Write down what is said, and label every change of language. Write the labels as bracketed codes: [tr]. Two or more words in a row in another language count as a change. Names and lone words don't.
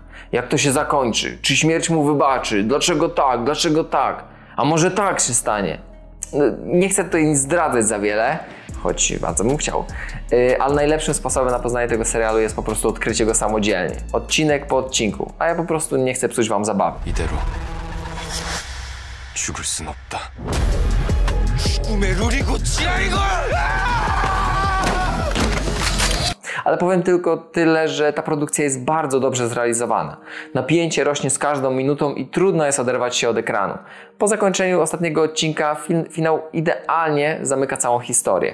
[pl] Jak to się zakończy? Czy śmierć mu wybaczy? Dlaczego tak? Dlaczego tak? A może tak się stanie? Nie chcę tutaj nic zdradzać za wiele, choć bardzo bym chciał. Ale najlepszym sposobem na poznanie tego serialu jest po prostu odkrycie go samodzielnie. Odcinek po odcinku. A ja po prostu nie chcę psuć wam zabawy. [ko] 이대로 죽을 순 없다. 죽음의 룰이 고치라 이걸! [pl] Ale powiem tylko tyle, że ta produkcja jest bardzo dobrze zrealizowana. Napięcie rośnie z każdą minutą i trudno jest oderwać się od ekranu. Po zakończeniu ostatniego odcinka finał idealnie zamyka całą historię.